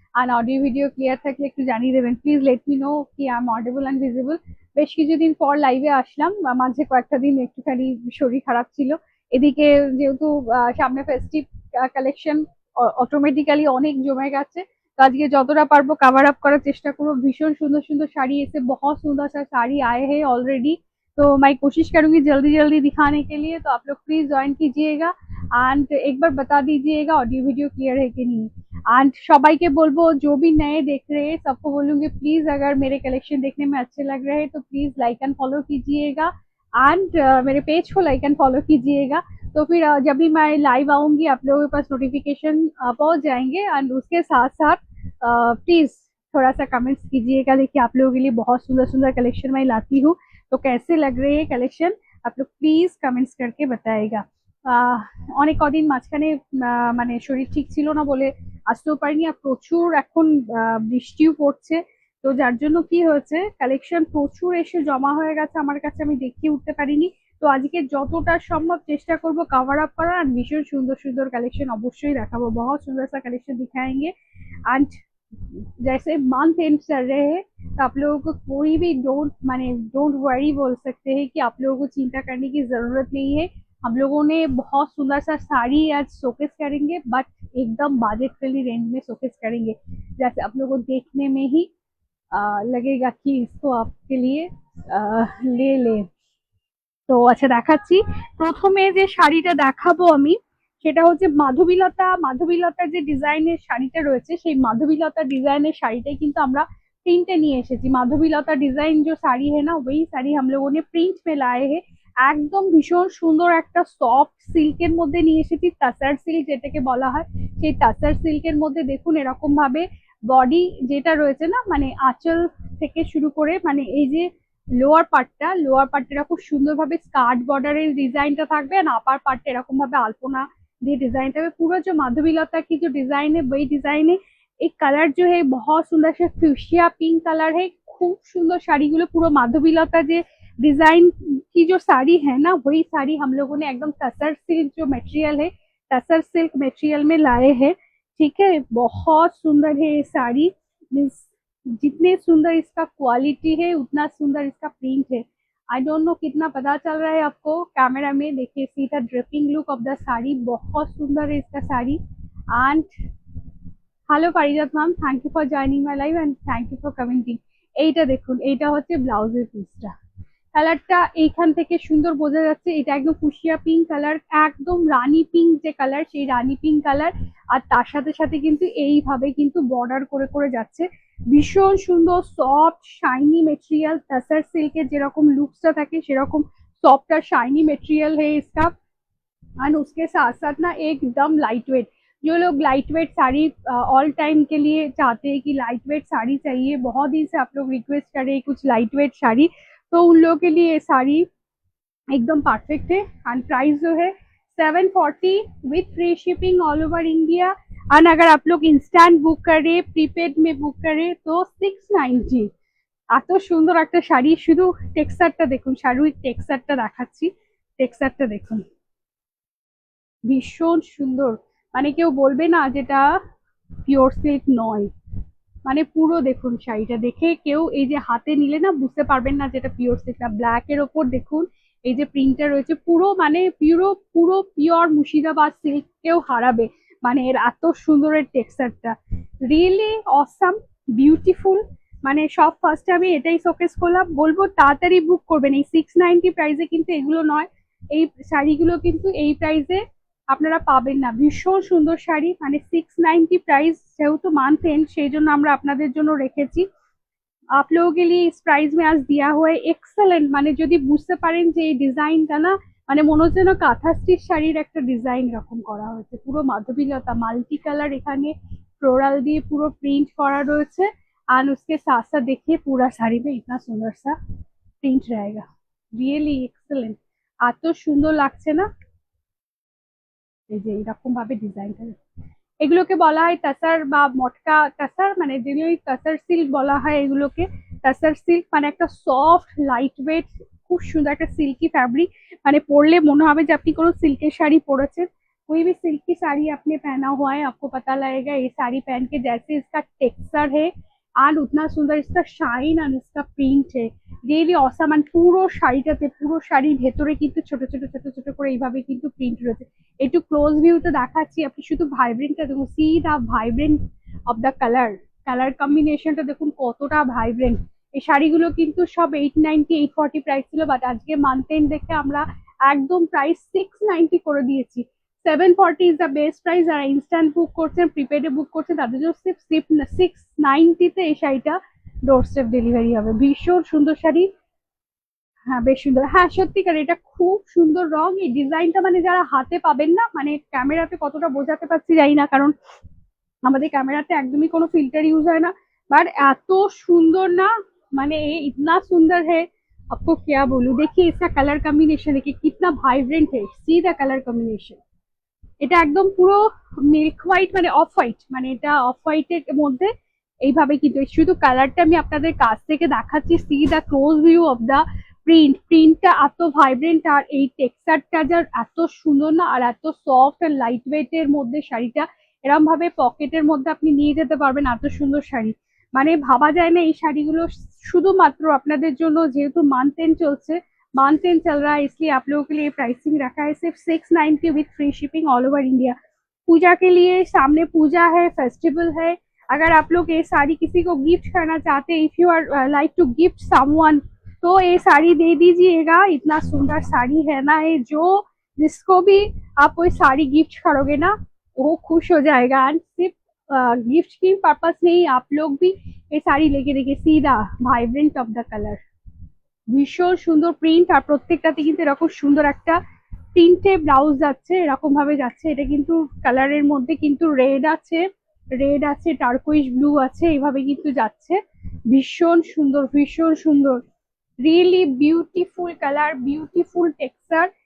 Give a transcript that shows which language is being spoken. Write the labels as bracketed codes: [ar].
[bn] আর audio video clear থাকলে একটু জানিয়ে দেবেন, [en] please let me know [bn] কি [en] I am audible and visible. [bn] বেশ কিছুদিন পর লাইভে আসলাম, মাঝে কয়েকটা দিন একটুখানি শরীর খারাপ ছিল। এদিকে যেহেতু সামনে ফেস্টিভ কালেকশন অটোমেটিক্যালি অনেক জমে গেছে। [hi] तो आज ये [bn] যতটা পারবো कवर अप করার চেষ্টা করবো। [hi] भीषण सुंदर सुंदर साड़ी ऐसे बहुत सुंदर सा साड़ी आए हैं ऑलरेडी। तो मैं कोशिश करूंगी जल्दी जल्दी दिखाने के लिए, तो आप लोग प्लीज ज्वाइन कीजिएगा एंड एक बार बता दीजिएगा ऑडियो वीडियो क्लियर है कि नहीं। एंड [bn] সবাইকে বলবো [hi] जो भी नए देख रहे हैं सबको बोलूंगी प्लीज अगर मेरे कलेक्शन देखने में अच्छे लग रहे हैं तो प्लीज लाइक एंड फॉलो कीजिएगा एंड मेरे पेज को लाइक एंड फॉलो कीजिएगा। तो फिर जब भी मैं लाइव आऊंगी आप लोगों के पास नोटिफिकेशन पहुंच जाएंगे एंड उसके साथ साथ प्लीज थोड़ा सा कमेंट्स कीजिएगा। देखिए आप लोगों के लिए बहुत सुंदर सुंदर कलेक्शन मैं लाती हूँ, तो कैसे लग रहे हैं कलेक्शन आप लोग प्लिज कमेंट्स करके बताएगा। [bn] অনেক কদিন মাঝখানে মানে শরীর ঠিক ছিল না বলে আসতেও পারিনি, আর প্রচুর এখন বৃষ্টিও পড়ছে। তো যার জন্য কি হয়েছে কালেকশন প্রচুর এসে জমা হয়ে গেছে আমার কাছে, আমি দেখিয়ে উঠতে পারিনি। তো আজকে যতটা সম্ভব চেষ্টা করব कवर अप করার, আর ভীষণ সুন্দর সুন্দর কালেকশন অবশ্যই দেখাবো। [hi] बहुत सुंदर सा कलेक्शन दिखाएंगे एंड जैसे मंथ एंड चल रहे हैं तो आप लोगों को कोई भी डोंट वरी बोल सकते हैं कि आप लोगों को चिंता करने की जरूरत नहीं है। हम लोगों ने बहुत सुंदर सा साड़ी आज शोकेस करेंगे, बट एकदम बजट फ्रेंडली रेंज में शोकेस करेंगे, जैसे आप लोगों को देखने में ही लगेगा कि इसको आपके लिए ले ले। [bn] তো আচ্ছা দেখাচ্ছি। প্রথমে যে শাড়িটা দেখাবো আমি সেটা হচ্ছে মাধবীলতা। মাধবীলতার যে ডিজাইনের শাড়িটা রয়েছে সেই মাধবীলতা ডিজাইনের শাড়িটাই কিন্তু আমরা প্রিন্টে নিয়ে এসেছি। [hi] মাধবীলতা ডিজাइन जो साड़ी है ना वही साड़ी हम लोगों ने प्रिंट में लाए हैं। [bn] একদম ভীষণ সুন্দর একটা সফট সিল্কের মধ্যে নিয়ে এসেছি, তাসার সিল্ক যেটাকে বলা হয়। সেই তাসার সিল্কের মধ্যে দেখুন এরকম ভাবে বডি যেটা রয়েছে না, মানে আঁচল থেকে শুরু করে মানে এই যে লোয়ার পার্টটা খুব সুন্দরভাবে স্কার্ট বর্ডারের ডিজাইনটা থাকবে, আর আপার পার্টটা এরকম ভাবে আলপনা দিয়ে डिजाइन থাকবে। [hi] पूरा जो माधवीलता की जो डिजाइन है वही डिजाइन है। एक कलर जो है बहुत सुंदर से फ्यूशिया पिंक कलर है। खूब सुंदर [bn] শাড়িগুলো পুরো মাধবীলতা যে [hi] डिजाइन की जो साड़ी है ना वही साड़ी हम लोगों ने एकदम तसर सिल्क जो मटेरियल है, तसर सिल्क मटेरियल में लाए हैं। ठीक है, बहुत सुंदर है ये साड़ी। मीन्स जितने सुंदर इसका क्वालिटी है उतना सुंदर इसका प्रिंट है। [en] I don't know [hi] कितना पता चल रहा है आपको कैमरा में, देखिए [en] see the draping look of the sari, [hi] बहुत सुंदर है इसका साड़ी। [en] And hello Parijat ma'am, thank you for joining my live and thank you for commenting. [bn] এইটা দেখুন, এইটা হচ্ছে ব্লাউজের পিসটা। কালারটা এইখান থেকে সুন্দর বোঝা যাচ্ছে, এটা একদম ফুশিয়া পিঙ্ক কালার, একদম রানী পিঙ্ক যে কালার সেই রানী পিঙ্ক কালার। আর তার সাথে সাথে কিন্তু এইভাবে কিন্তু বর্ডার করে করে যাচ্ছে। ভীষণ সুন্দর সফট শাইনি মেটেরিयल, तसर सिल्क যেরকম लुक्सটা থাকে সেরকম [hi] सॉफ्ट और शाइनी मटेरियल है इसका। एंड उसके साथ साथ ना एकदम लाइट वेट। जो लोग light weight sari all time के लिए चाहते हैं कि लाइट वेट साड़ी चाहिए, बहुत दिन से आप लोग रिक्वेस्ट कर रहे हैं कुछ लाइट वेट साड़ी, तो उन लोगों के लिए ये साड़ी एकदम परफेक्ट है। एंड प्राइस जो है 740 [en] With free shipping all over India. [hi] And अगर आप लोग इंस्टेंट बुक करें प्रीपेड में बुक करें तो 690। [bn] এত সুন্দর একটা শাড়ি, শুধু টেক্সচারটা দেখুন, শাড়ির টেক্সচারটা দেখাচ্ছি, টেক্সচারটা দেখুন ভীষণ সুন্দর। মানে কেউ বলবে না যেটা পিওর সিল্ক নয়, মানে পুরো দেখুন শাড়িটা দেখে কেউ এই যে হাতে নিলে না বুঝতে পারবেন না যেটা পিওর সিল্ক না। ব্ল্যাক এর ওপর দেখুন এই যে প্রিন্টটা রয়েছে, পুরো মানে পুরো পুরো পিওর মুর্শিদাবাদ সিল্ক কেউ হারাবে। মানে এর এত সুন্দরের টেক্সচারটা রিয়েলি অসাম, বিউটিফুল। মানে সব ফার্স্টে আমি এটাই শোকেস করলাম, বলবো তাড়াতাড়ি বুক করবেন। এই 690 প্রাইসে কিন্তু এগুলো নয়, এই শাড়িগুলো কিন্তু এই প্রাইসে আপনারা পাবেন না। ভীষণ সুন্দর শাড়ি, মানে 690 प्राइस, যেহেতু মান্থ এন্ড সেই জন্য আমরা আপনাদের জন্য রেখেছি। [hi] आप लोगों के लिए इस प्राइस में आज दिया हुआ है एक्सेलेंट। [bn] মানে যদি বুঝতে পারেন যে এই ডিজাইনটা না মানে মনে হচ্ছে যেন কাঁথা স্টিচ শাড়ির একটা ডিজাইন এরকম করা হয়েছে। পুরো মাধবীলতা মাল্টি কালার, এখানে ফ্লোরাল দিয়ে পুরো প্রিন্ট করা রয়েছে। [hi] एंड उसके साथ साथ देखिए पूरा साड़ी में इतना सुंदर सा प्रिंट रहेगा, रियली एक्सेलेंट। [bn] এত সুন্দর লাগছে না, এই যে এরকম ভাবে ডিজাইনটা। এগুলোকে বলা হয় তাসার বা মটকা তাসার, মানে যেগুলো তাসার সিল্ক বলা হয় এগুলোকে। তাসার সিল্ক মানে একটা সফট লাইট ওয়েট খুব সুন্দর একটা সিল্কি ফ্যাব্রিক, মানে পরলে মনে হবে যে আপনি কোনো সিল্কের শাড়ি পরেছেন। [hi] कोई भी सिल्की साड़ी आपने पहना हुआ है आपको पता लगेगा ये साड़ी पहन के जैसे इसका टेक्सचर है एंड उतना सुंदर इसका शाइन एंड इसका प्रिंट है, [en] Really awesome. [bn] মানে পুরো শাড়িটাতে, পুরো শাড়ির ভেতরে কিন্তু ছোট ছোট ছোট ছোট করে এইভাবে কিন্তু প্রিন্ট রয়েছে। একটু ক্লোজ ভিউতে দেখাচ্ছি, আপনি শুধু ভাইব্রেন্টটা দেখুন, [en] see the vibrant of the colour, [bn] colour কম্বিনেশনটা দেখুন কতটা ভাইব্রেন্ট। এই শাড়িগুলো কিন্তু সব 890 840 প্রাইস ছিল, বাট আজকে মান্থ এন্ড দেখে আমরা একদম প্রাইস 690 করে দিয়েছি। [en] 740 is the best price. [bn] আর instant বুক করছেন, প্রিপেডে বুক করছেন, তাদের জন্য 690-তে এই শাড়িটা ডোরস্টেপ ডেলিভারি হবে। ভীষণ সুন্দর শাড়ি, হ্যাঁ বেশ সুন্দর, হ্যাঁ সত্যিকার এটা খুব সুন্দর রং। এই ডিজাইনটা মানে যারা হাতে পাবেন না, মানে ক্যামেরাতে কতটা বোঝাতে পারছি জানি না, কারণ আমাদের ক্যামেরাতে একদমই কোনো ফিল্টার ইউজ হয় না, বাট এত সুন্দর না, মানে [hi] ये इतना सुंदर है आपको क्या बोलूं। देखिए इसका कलर कॉम्बिनेशन देखिए कितना वाइब्रेंट है, [en] See the colour combination. [bn] এটা একদম পুরো মিল্ক হোয়াইট, মানে অফ হোয়াইট, মানে এটা অফ হোয়াইটের মধ্যে এইভাবে কিন্তু শুধু কালারটা আমি আপনাদের কাছ থেকে দেখাচ্ছি। [en] see the close view of the print, [bn] প্রিন্টটা এত ভাইব্রেন্ট আর এই টেক্সচারটা যার এত সুন্দর না, আর এত সফট আর লাইট ওয়েটের মধ্যে শাড়িটা এরকম ভাবে পকেটের মধ্যে আপনি নিয়ে যেতে পারবেন, এত সুন্দর শাড়ি। মানে ভাবা যায় না এই শাড়িগুলো শুধুমাত্র আপনাদের জন্য, যেহেতু মান্থ এন্ড চলছে, [hi] मंथ एंड चल रहा है, इसलिए आप लोगों के लिए प्राइसिंग रखा है सिर्फ 690 [en] With free shipping all over India. [hi] पूजा के लिए, सामने पूजा है, फेस्टिवल है, अगर आप लोग ये साड़ी किसी को गिफ्ट करना चाहते हैं, [en] if you are like to gift someone, [hi] तो ये साड़ी दे दीजिएगा। इतना सुंदर साड़ी है ना ये, जो जिसको भी आप कोई साड़ी गिफ्ट करोगे ना वो खुश हो जाएगा। एंड सिर्फ गिफ्ट की पर्पस नहीं, आप लोग भी ये साड़ी लेके देखिए, सीधा [en] vibrant of the colour, [bn] ভীষণ সুন্দর প্রিন্ট। আর প্রত্যেকটাতে কিন্তু এরকম সুন্দর একটা প্রিন্টে ব্লাউজ যাচ্ছে, এরকম ভাবে যাচ্ছে। এটা কিন্তু কালারের মধ্যে কিন্তু রেড আছে, রেড আছে, টার্কুইশ ব্লু আছে, এইভাবে কিন্তু যাচ্ছে। ভীষণ সুন্দর, ভীষণ সুন্দর, really beautiful colour, beautiful texture.